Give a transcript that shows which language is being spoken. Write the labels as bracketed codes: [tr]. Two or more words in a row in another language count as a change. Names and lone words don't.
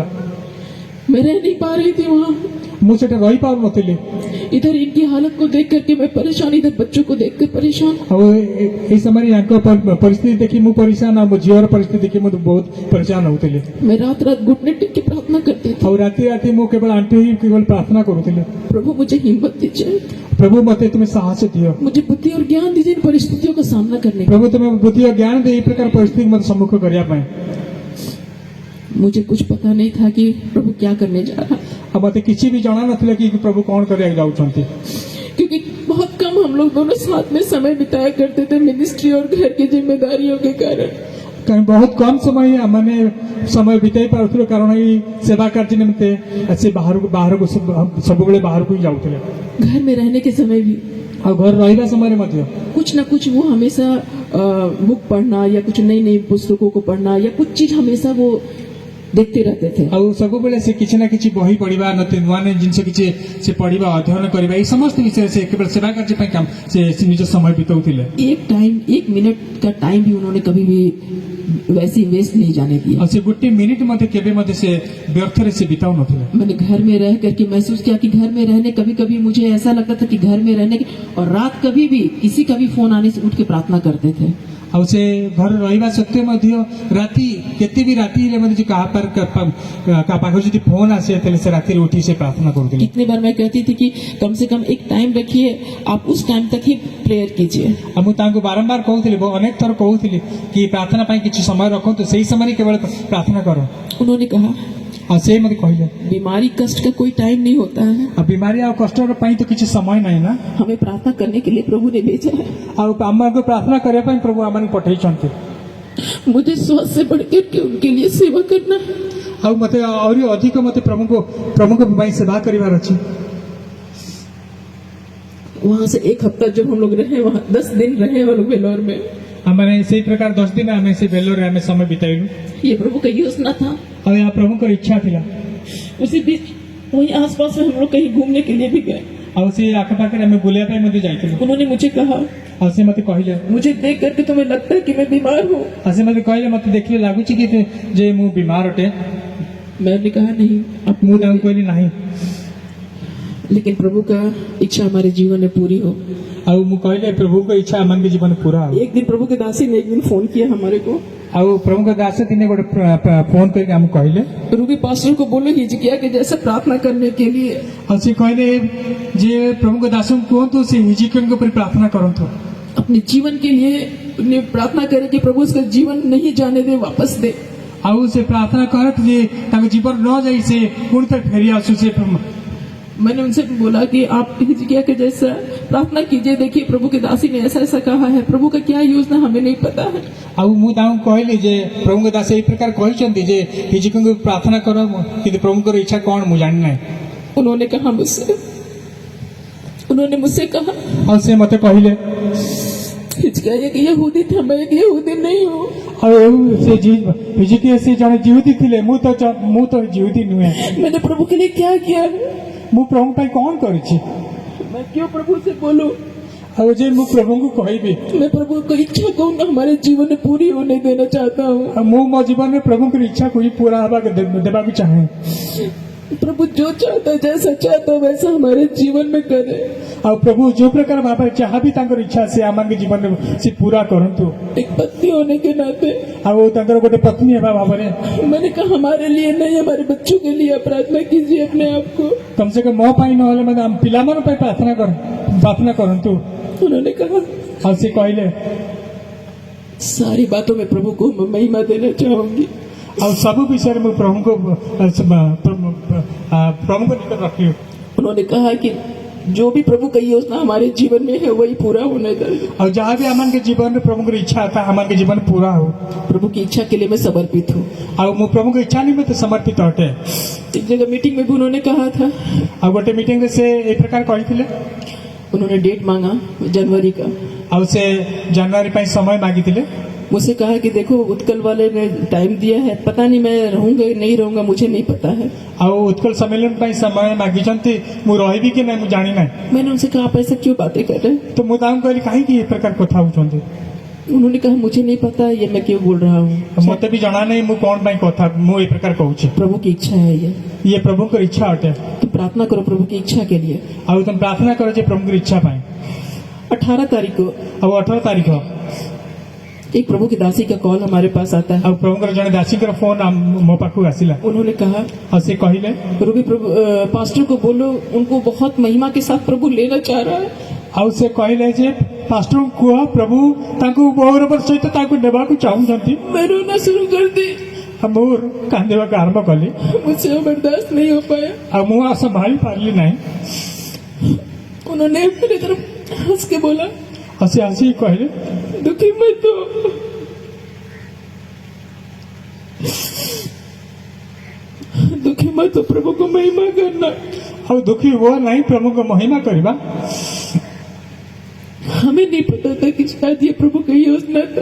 [hi] मैं रह नहीं पा रही थी वहाँ। [or] ମୁଁ ସେଟା ରହିପାରୁନଥିଲି। [hi] इधर इनकी हालत को देख करके मैं परेशान, इधर बच्चों को देख कर परेशान। [or] ଆଉ ଏଇ ସମୟରେ ୟାଙ୍କ ପରିସ୍ଥିତି ଦେଖି ମୁଁ ପରିଶାନ, ଆଉ ମୋ ଝିଅର ପରିସ୍ଥିତି ଦେଖି ମୁଁ ବହୁତ ପରିଶାନ ହଉଥିଲି। [hi] मैं रात रात घुटने टेक के प्रार्थना करती थी। [or] ଆଉ ରାତି ରାତି ମୁଁ କେବଳ ଆଣ୍ଠୁ ହୋଇ କେବଳ ପ୍ରାର୍ଥନା କରୁଥିଲି। [hi] प्रभु मुझे हिम्मत दीजिए, [or] ପ୍ରଭୁ ମତେ ତୁମେ ସାହସ ଦିଅ। [hi] मुझे बुद्धि और ज्ञान दीजिए इन परिस्थितियों का सामना करने का। [or] ପ୍ରଭୁ ତୁମେ ବୁଦ୍ଧି ଓ ଜ୍ଞାନ ଦେଇ ଏଇ ପ୍ରକାର ପରିସ୍ଥିତି ମତେ ସମ୍ମୁଖ କରିବା ପାଇଁ। [hi] मुझे कुछ पता नहीं था कि प्रभु क्या करने जा रहा है, [or] ଆଉ ମତେ କିଛି ବି ଜଣା ନଥିଲା କି ପ୍ରଭୁ କ'ଣ କରିବାକୁ ଯାଉଛନ୍ତି। [hi] क्योंकि बहुत कम हम लोग दोनों साथ में समय बिताया करते थे मिनिस्ट्री और घर की जिम्मेदारियों के कारण। [or] କାରଣ ବହୁତ କମ ସମୟ ଆମମାନେ ସମୟ ବିତାଇ ପାରୁଥିଲୁ, କାରଣ ଏଇ ସେବା କାର୍ଯ୍ୟ ନିମନ୍ତେ ସେ ବାହାରକୁ ସବୁବେଳେ ବାହାରକୁ ହିଁ ଯାଉଥିଲେ। [hi] घर में रहने के समय भी [or] ଆଉ ଘରେ ରହିବା ସମୟରେ ମଧ୍ୟ [hi] कुछ न कुछ वो हमेशा बुक पढ़ना या कुछ नई नई पुस्तकों को पढ़ना या कुछ चीज हमेशा वो देखते रहते थे। [or] ଆଉ ସବୁବେଳେ ସେ କିଛି ନା କିଛି ବହି ପଢିବା, ନୂଆ ନୂଆ ଜିନିଷ କିଛି ସେ ପଢିବା, ଅଧ୍ୟୟନ କରିବା, ଏଇ ସମସ୍ତ ବିଷୟରେ ସେ କେବଳ ସେବା କାର୍ଯ୍ୟ ପାଇଁ ସେ ନିଜ ସମୟ ବିତାଉଥିଲେ। [hi] एक मिनट का टाइम भी उन्होंने कभी भी वैसे वेस्ट नहीं जाने दिया। [or] ଆଉ ସେ ଗୋଟେ ମିନିଟ୍ ମଧ୍ୟ କେବେ ମଧ୍ୟ ସେ ବ୍ୟର୍ଥରେ ସେ ବିତାଉ ନଥିଲେ। [hi] मैंने घर में रह करके महसूस किया कि घर में रहने कभी कभी मुझे ऐसा लगता था कि घर में रहने की, और रात कभी भी किसी का भी फोन आने से उठ के प्रार्थना करते थे। [or] ଆଉ ସେ ଘରେ ରହିବା ସତ୍ତ୍ୱେ ମଧ୍ୟ ରାତି କେତେ ବି ରାତି ହେଲେ ମଧ୍ୟ କାହା ପାଖରେ ଯଦି ଫୋନ ଆସେ ତାହେଲେ ସେ ରାତିରେ ଉଠି ସେ ପ୍ରାର୍ଥନା କରୁଥିଲେ। [hi] कितने बार मैं कहती थी कि कम से कम एक टाइम रखिए, आप उस टाइम तक ही प्रेयर कीजिए। [or] ଆଉ ମୁଁ ତାଙ୍କୁ ବାରମ୍ବାର କହୁଥିଲି, ଅନେକ ଥର କହୁଥିଲି କି ପ୍ରାର୍ଥନା ପାଇଁ କିଛି ସମୟ ରଖନ୍ତୁ, ସେଇ ସମୟରେ କେବଳ ପ୍ରାର୍ଥନା କର। [hi] उन्होंने कहा [or] ଆଉ ସେ ମୋତେ କହିଲେ [hi] बीमारी कष्ट का कोई टाइम नहीं होता है, [or] ଆଉ ବିମାରୀ ଆଉ କଷ୍ଟର ପାଇଁ ତ କିଛି ସମୟ ନାହିଁ ନା। [hi] हमें प्रार्थना करने के लिए प्रभु ने भेजा है। [or] ଆଉ ଆମକୁ ପ୍ରାର୍ଥନା କରିବା ପାଇଁ ପ୍ରଭୁ ଆମମାନଙ୍କୁ ପଠେଇଛନ୍ତି। [hi] मुझे स्वास्थ्य से बढ़कर के उनके लिए सेवा करना है। [or] ଆଉ ମୋତେ ଆହୁରି ଅଧିକ ମୋତେ ପ୍ରଭୁଙ୍କ ପାଇଁ ସେବା କରିବାର ଅଛି। [hi] वहाँ से एक हफ्ता जब हम लोग रहे, वहाँ 10 दिन रहे हम लोग बेलोर में। [or] ଆମେ ସେଇ ପ୍ରକାର 10 ଦିନ ଆମେ ସେ ବେଲୋରରେ ଆମେ ସମୟ ବିତାଇଲୁ। [hi] ये प्रभु का योजना था। [or] ଆଉ ଏହା ପ୍ରଭୁଙ୍କର ଇଚ୍ଛା ଥିଲା। [hi] उसी बीच वहीं आसपास में हम लोग कहीं घूमने के लिए भी गए। [or] ଆଉ ସେ ଆଖପାଖରେ ଆମେ ବୁଲିବା ପାଇଁ ମଧ୍ୟ ଯାଇଥିଲୁ। [hi] उन्होंने मुझे कहा, [or] ଆଉ ସେ ମୋତେ କହିଲେ, [hi] मुझे देख करके तुम्हें लगता है कि मैं बीमार हूँ? [or] ଆଉ ସେ ମୋତେ କହିଲେ ମୋତେ ଦେଖିଲେ ଲାଗୁଛି କି ଯେ ମୁଁ ବିମାର ଅଟେ। [hi] मैंने कहा नहीं, [or] ମୁଁ ତାଙ୍କୁ କହିଲି ନାହିଁ। [hi] लेकिन प्रभु का इच्छा हमारे जीवन में पूरी हो। [or] ଆଉ ମୁଁ କହିଲେ ପ୍ରଭୁଙ୍କ ଇଚ୍ଛା ଆମମାନଙ୍କ ଜୀବନ ପୁରା ହବ। [hi] एक दिन प्रभु के दासी ने एक दिन फोन किया हमारे को। [or] ଆଉ ପ୍ରଭୁଙ୍କ ଦାସ ଦିନେ ଗୋଟେ ଫୋନ କରିକି ଆମକୁ କହିଲେ, [hi] रूबी पास्टर को बोलो हिजकिया के जैसा प्रार्थना करने के लिए। [or] ଆଉ ସେ କହିଲେ ଯେ ପ୍ରଭୁଙ୍କ ଦାସଙ୍କୁ କୁହନ୍ତୁ ସେ ହିଜିକିୟଙ୍କ ଉପରେ ପ୍ରାର୍ଥନା କରନ୍ତୁ। [hi] अपने जीवन के लिए उन्हें प्रार्थना करे कि प्रभु उसका जीवन नहीं जाने दे, वापस दे। [or] ଆଉ ସେ ପ୍ରାର୍ଥନା କରନ୍ତୁ ଯେ ତାଙ୍କ ଜୀବନ ନ ଯାଇ ସେ ପୁଣି ଥରେ ଫେରି ଆସୁ। ସେ [hi] मैंने उनसे बोला कि आप हिजकिया के जैसा प्रार्थना कीजिए, देखिए प्रभु के दासी ने ऐसा ऐसा कहा है, प्रभु का क्या योजना हमें नहीं पता है। [or] ଆଉ ମୁଁ ତାଙ୍କୁ କହିଲି ଯେ ପ୍ରଭୁଙ୍କ ଦାସ ଏଇ ପ୍ରକାର କହିଛନ୍ତି ଯେ ହିଜିକିୟଙ୍କୁ ପ୍ରାର୍ଥନା କର, କିନ୍ତୁ ପ୍ରଭୁଙ୍କର ଇଚ୍ଛା କ'ଣ ମୁଁ ଜାଣିନାହିଁ। [hi] उन्होंने मुझसे कहा [or] ଆଉ ସେ ମୋତେ କହିଲେ [hi] हिजकिया एक यहूदी था, मैं एक यहूदी नहीं हूँ। [or] ଆଉ ସେ ହିଜିକିୟ ସେ ଜଣେ ଜିହୁଦୀ ଥିଲେ, ମୁଁ ତ ଜିହୁଦୀ ନୁହେଁ। [hi] मैंने प्रभु के लिए क्या किया है? [or] ମୁଁ ପ୍ରଭୁଙ୍କ ପାଇଁ କ'ଣ କରିଛି? [hi] मैं क्यों प्रभु से बोलूं? [or] ଆଉ ଯେ ମୁଁ ପ୍ରଭୁଙ୍କୁ କହିବି, [hi] मैं प्रभु की इच्छा को हमारे जीवन में पूरी होने देना चाहता हूँ। [or] ଆଉ ମୁଁ ମୋ ଜୀବନରେ ପ୍ରଭୁଙ୍କର ଇଚ୍ଛାକୁ ହିଁ ପୁରା ଦେବାକୁ ଚାହେଁ। [hi] प्रभु जो चाहता है, जैसा चाहता है वैसा हमारे जीवन में करे। [or] ଆଉ ପ୍ରଭୁ ଯୋଉ ପ୍ରକାର ଭାବରେ ଯାହା ବି ତାଙ୍କର ଇଚ୍ଛା ସେ ଆମଙ୍କ ଜୀବନରେ ସେ ପୁରା କରନ୍ତୁ। [hi] एक पत्नी होने के नाते [or] ଆଉ ତାଙ୍କର ଗୋଟେ ପତ୍ନୀ ହେବା ଭାବରେ [hi] मैंने कहा हमारे लिए नहीं, हमारे बच्चों के लिए प्रार्थना कीजिए अपने आप को। कम से कम [or] ମୋ ପାଇଁ ନହେଲେ ମାନେ ଆମ ପିଲାମାନଙ୍କ ପାଇଁ ପ୍ରାର୍ଥନା କରନ୍ତୁ। [hi] उन्होंने कहा [or] ଆଉ ସେ କହିଲେ [hi] सारी बातों में प्रभु को मैं महिमा देना चाहूंगी। [or] ଆଉ ସବୁ ବିଷୟରେ ମୁଁ ପ୍ରଭୁଙ୍କୁ ପ୍ରଭୁଙ୍କ ନିକଟ ରଖିବି। [hi] उन्होंने कहा कि जो भी प्रभु का योजना हमारे जीवन में है वही पूरा होने दे। [or] ଆଉ ଯାହା ବି ଆମମାନଙ୍କ ଜୀବନରେ ପ୍ରଭୁଙ୍କର ଇଚ୍ଛା ତା ଆମମାନଙ୍କ ଜୀବନ ପୁରା ହଉ। [hi] प्रभु की इच्छा के लिए मैं समर्पित हूँ। [or] ଆଉ ମୁଁ ପ୍ରଭୁଙ୍କ ଇଚ୍ଛା ନିମନ୍ତେ ସମର୍ପିତ ଅଟେ। [hi] एक जगह मीटिंग में भी उन्होंने कहा था, [or] ଆଉ ଗୋଟେ ମିଟିଂରେ ସେ ଏ ପ୍ରକାର କହିଥିଲେ। [hi] उन्होंने डेट मांगा जनवरी का। [or] ଆଉ ସେ ଜାନୁଆରୀ ପାଇଁ ସମୟ ମାଗିଥିଲେ। [hi] मुझसे कहा कि देखो उत्कल वाले ने टाइम दिया है, पता नहीं मैं रहूंगा नहीं रहूंगा, मुझे नहीं पता है। [or] ଆଉ ଉତ୍କଳ ସମ୍ମିଳନୀ ପାଇଁ ସମୟ ମାଗିଛନ୍ତି, ମୁଁ ରହିବି କି ନାହିଁ ମୁଁ ଜାଣି ନାହିଁ। [hi] मैंने उनसे कहा आप ऐसा क्यों बातें कर रहे हैं? [or] ତ ମୁଁ ତାଙ୍କୁ କହିଲି କାହିଁକି ଏ ପ୍ରକାର କଥା ହଉଛନ୍ତି। [hi] उन्होंने कहा मुझे नहीं पता ये मैं क्यों बोल रहा हूँ, [or] ମତେ ବି ଜଣା ନାହିଁ ମୁଁ କଣ ପାଇଁ କଥା ମୁଁ ଏ ପ୍ରକାର କହୁଛି। [hi] प्रभु की इच्छा है ये। [or] ଇଏ ପ୍ରଭୁଙ୍କର ଇଚ୍ଛା ଅଟେ। [hi] तो प्रार्थना करो प्रभु की इच्छा के लिए। [or] ଆଉ ତମେ ପ୍ରାର୍ଥନା କର ଯେ ପ୍ରଭୁଙ୍କର ଇଚ୍ଛା ପାଇଁ। [hi] 18 तारीख को [or] ଆଉ 18 ତାରିଖ [hi] एक प्रभु की दासी का कॉल हमारे पास आता है। [or] ଆଉ ପ୍ରଭୁଙ୍କର ଜଣେ ଦାସୀଙ୍କର ଫୋନ ମୋ ପାଖକୁ ଆସିଲା। [hi] उन्होंने कहा [or] ଆଉ ସେ କହିଲେ [hi] प्रभु पास्टर को बोलो उनको बहुत महिमा के साथ प्रभु लेना चाह रहा है। [or] ଆଉ ସେ କହିଲେ ଯେ ପାଷ୍ଟରଙ୍କୁ କୁହ ପ୍ରଭୁ ତାଙ୍କୁ ଗୌରବର ସହିତ ତାଙ୍କୁ ନେବାକୁ ଚାହୁଁଛନ୍ତି। [hi] मैं रोना शुरू कर दी, [or] ଆଉ ମୁଁ କାନ୍ଦିବାକୁ ଆରମ୍ଭ କଲି। [hi] मुझसे वो बर्दाश्त नहीं हो पाया। [or] ଆଉ ମୁଁ ଆଉ ସମ୍ଭାଳି ପାରିଲି ନାହିଁ। [hi] उन्होंने मेरी तरफ हंस के बोला [or] ଆଉ ସେ ଆସିକି କହିଲେ [hi] दुखी मत हो, दुखी मत हो, प्रभु को महिमा करना। [or] ଆଉ ଦୁଃଖୀ ହୁଅ ନାହିଁ, ପ୍ରଭୁଙ୍କ ମହିମା କରିବା। [hi] हमें नहीं पता था कि शायद ये प्रभु का योजना था।